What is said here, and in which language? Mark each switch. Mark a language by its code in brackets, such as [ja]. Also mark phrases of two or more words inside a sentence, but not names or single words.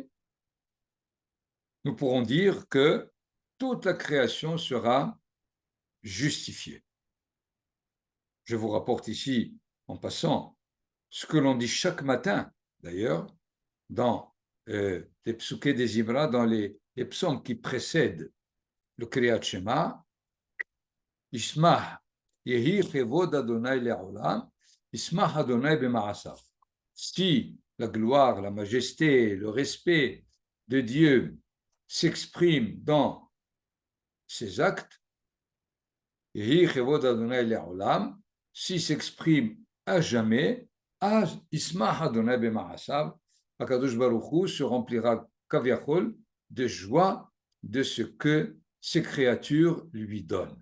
[fr] Nous pourrons dire que toute la création sera justifiée. Je vous rapporte ici, en passant, ce que l'on dit chaque matin, d'ailleurs, dans les psuké des Imra, dans les psaumes qui précèdent le Kriyat Shema, [he] ישמח, יהי כבוד ה' לעולם, ישמח ה' במעשיו. [fr] Si la gloire, la majesté, le respect de Dieu s'expriment dans ses actes, [he] יהי כבוד ה' לעולם, [fr] si s'exprime à jamais, [he] ישמח ה' במעשיו, הקדוש ברוך הוא [fr] se remplira kaviachol de joie de ce que ces créatures lui donnent.